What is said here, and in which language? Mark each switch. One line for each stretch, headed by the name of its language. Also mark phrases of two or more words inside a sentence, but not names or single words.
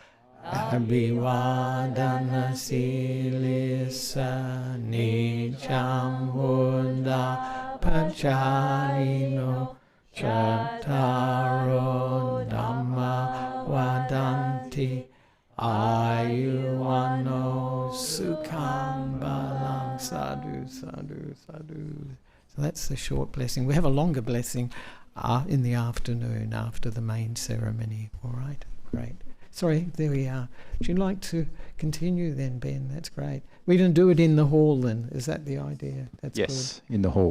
Pali: abhivadana silisa nicham buddha pacharino chattaro dhamma vadanti Ayuano Sukham Balang Sadhu Sadhu Sadhu.
English: So that's the short blessing. We have a longer blessing in the afternoon after the main ceremony. All right, great. Sorry, there we are. Would you like to continue then, Ben? That's great. We're going to do it in the hall then. Is that the idea? That's yes, good. In the hall.